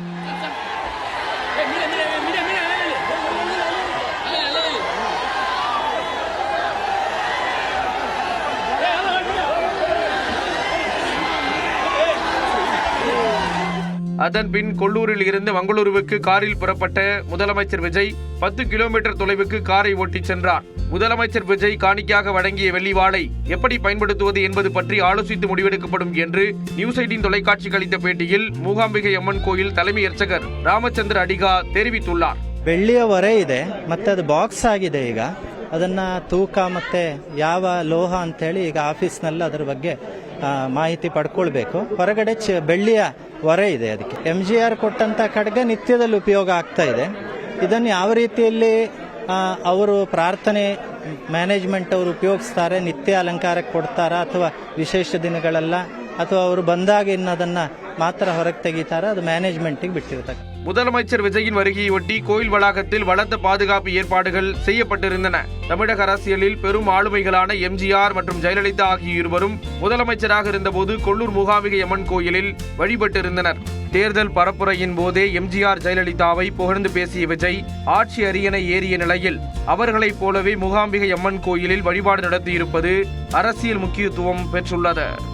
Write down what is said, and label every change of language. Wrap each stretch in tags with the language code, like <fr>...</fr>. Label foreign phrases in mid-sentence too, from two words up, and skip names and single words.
<ta>அதன்பின் கொல்லூரில் இருந்து மங்களூருவுக்கு காரில் புறப்பட்ட முதலமைச்சர் விஜய் 10 கிலோமீட்டர் தொலைவுக்கு காரை ஓட்டிச் சென்றார். முதலமைச்சர் விஜய் காணிக்கையாக வழங்கிய வெள்ளி வாளை எப்படி பயன்படுத்துவது என்பது பற்றி ஆலோசித்து முடிவெடுக்கப்படும் என்று நியூஸ் 18 தொலைக்காட்சிக்கு அளித்த பேட்டியில் மூகாம்பிகை அம்மன் கோயில் தலைமை அர்ச்சகர் ರಾಮಚಂದ್ರ ಅಡಿಗಾ தெரிவித்துள்ளார்.</ta> <kn>ಬೆಳ್ಳಿಯ ಹೊರೆ ಇದೆ ಮತ್ತೆ ಅದು ಬಾಕ್ಸ್ ಆಗಿದೆ. ಈಗ ಅದನ್ನ ತೂಕ ಮತ್ತೆ ಯಾವ ಲೋಹ ಅಂತ ಹೇಳಿ ಈಗ ಆಫೀಸ್ನಲ್ಲಿ ಅದರ ಬಗ್ಗೆ ಮಾಹಿತಿ ಪಡ್ಕೊಳ್ಬೇಕು. ಹೊರಗಡೆ ಬೆಳ್ಳಿಯ ಹೊರೆ ಇದೆ. ಅದಕ್ಕೆ MGR ಕೊಟ್ಟಂತ ಖಡ್ಗ ನಿತ್ಯದಲ್ಲಿ ಉಪಯೋಗ ಆಗ್ತಾ ಇದೆ. ಇದನ್ನು ಯಾವ ರೀತಿಯಲ್ಲಿ ಅವರು ಪ್ರಾರ್ಥನೆ ಮ್ಯಾನೇಜ್ಮೆಂಟ್ ಅವರು ಉಪಯೋಗಿಸ್ತಾರೆ, ನಿತ್ಯ ಅಲಂಕಾರಕ್ಕೆ ಕೊಡ್ತಾರಾ ಅಥವಾ ವಿಶೇಷ ದಿನಗಳೆಲ್ಲ ಅಥವಾ ಅವರು ಬಂದಾಗ ಇನ್ನದನ್ನ ಮಾತ್ರ ಹೊರಗೆ ತೆಗಿತಾರ, ಅದು ಮ್ಯಾನೇಜ್ಮೆಂಟಿಗೆ ಬಿಟ್ಟಿರ್ತಾರೆ.</kn> <ta>முதலமைச்சர் விஜயின் வருகையொட்டி கோயில் வளாகத்தில் பலத்த பாதுகாப்பு ஏற்பாடுகள் செய்யப்பட்டிருந்தன. தமிழக அரசியலில் பெரும் ஆளுமைகளான எம்ஜிஆர் மற்றும் ஜெயலலிதா ஆகிய இருவரும் முதலமைச்சராக இருந்தபோது கொல்லூர் மூகாம்பிகை அம்மன் கோயிலில் வழிபட்டிருந்தனர். தேர்தல் பரப்புரையின் போதே எம்ஜிஆர் ஜெயலலிதாவை புகழ்ந்து பேசிய விஜய் ஆட்சி அரியணை ஏறிய நிலையில் அவர்களைப் போலவே மூகாம்பிகை அம்மன் கோயிலில் வழிபாடு நடத்தியிருப்பது அரசியல் முக்கியத்துவம் பெற்றுள்ளது.</ta>